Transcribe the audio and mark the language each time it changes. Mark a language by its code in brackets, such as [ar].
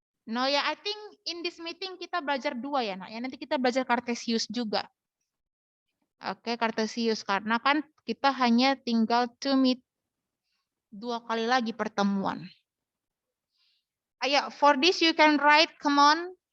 [en] No ya, I think in this meeting [id] kita belajar 2 ya, Nak. Ya, nanti kita belajar Cartesius juga. Oke, Cartesius karena kan kita hanya tinggal 2 kali lagi pertemuan. [en] Ayo, for this you can write, come on.